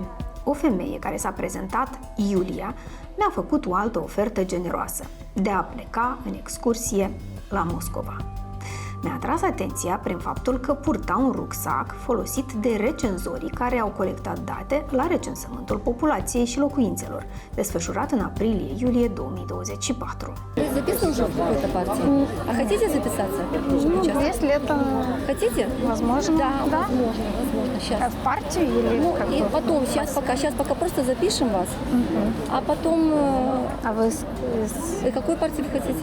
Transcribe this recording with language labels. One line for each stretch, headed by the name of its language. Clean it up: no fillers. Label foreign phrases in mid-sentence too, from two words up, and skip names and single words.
Romanian: O femeie care s-a prezentat, Iulia, mi-a făcut o altă ofertă generoasă, de a pleca în excursie la Moscova. Mi-a atras atenția prin faptul că purta un rucsac folosit de recenzorii care au colectat date la recensământul populației și locuințelor, desfășurat în aprilie-iulie 2024.
Russian: Записан уже в какой-то партии? А хотите записаться? Если это Хотите? возможно. Да, Да? возможно. Сейчас. В партию или Ну, как и бы? потом, сейчас пока просто запишем вас, а потом... А вы И какой партии вы хотите?